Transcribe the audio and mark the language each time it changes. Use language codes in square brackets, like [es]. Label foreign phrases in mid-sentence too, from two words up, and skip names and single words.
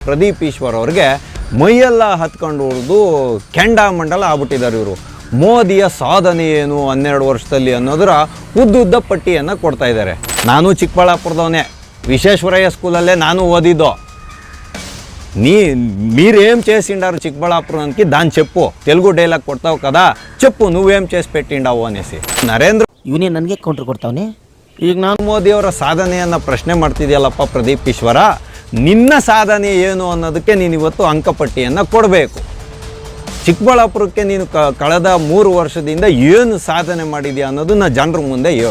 [kn] ಪ್ರದೀಪ್ ಈಶ್ವರ್ ಅವ್ರಿಗೆ ಮೈಯೆಲ್ಲ ಹತ್ಕೊಂಡು ಉಳಿದು ಕೆಂಡಾಮಂಡಲ ಆಗ್ಬಿಟ್ಟಿದ್ದಾರೆ ಇವರು. ಮೋದಿಯ ಸಾಧನೆ ಏನು 12 ವರ್ಷದಲ್ಲಿ ಅನ್ನೋದರ ಉದ್ದುದ್ದ ಪಟ್ಟಿಯನ್ನು ಕೊಡ್ತಾ ಇದ್ದಾರೆ. ನಾನು ಚಿಕ್ಕಬಳ್ಳಾಪುರದವನೇ, ವಿಶ್ವೇಶ್ವರಯ್ಯ ಸ್ಕೂಲಲ್ಲೇ ನಾನು ಓದಿದ್ದು. [te] మీరేం చేసిండారు చిక్కబళ్ళాపురానికి దాని చెప్పు. తెలుగు డైలాగ్ కొడతావు కదా, చెప్పు నువ్వేం చేసి పెట్టిండావు అనేసి. [kn] ನರೇಂದ್ರ ಇವನೇ ನನಗೆ ಕೌಂಟರ್ ಕೊಡ್ತಾವನೆ. ಈಗ ನಾನು ಮೋದಿಯವರ ಸಾಧನೆಯನ್ನು ಪ್ರಶ್ನೆ ಮಾಡ್ತಿದ್ಯಲ್ಲಪ್ಪ ಪ್ರದೀಪ್ ಈಶ್ವರ, ನಿನ್ನ ಸಾಧನೆ ಏನು ಅನ್ನೋದಕ್ಕೆ ನೀನು ಇವತ್ತು ಅಂಕಪಟ್ಟಿಯನ್ನು ಕೊಡಬೇಕು. ಚಿಕ್ಕಬಳ್ಳಾಪುರಕ್ಕೆ ನೀನು ಕಳೆದ 3 ವರ್ಷದಿಂದ ಏನು ಸಾಧನೆ ಮಾಡಿದ್ಯಾ ಅನ್ನೋದನ್ನ ಜನರ ಮುಂದೆ ಹೇಳು.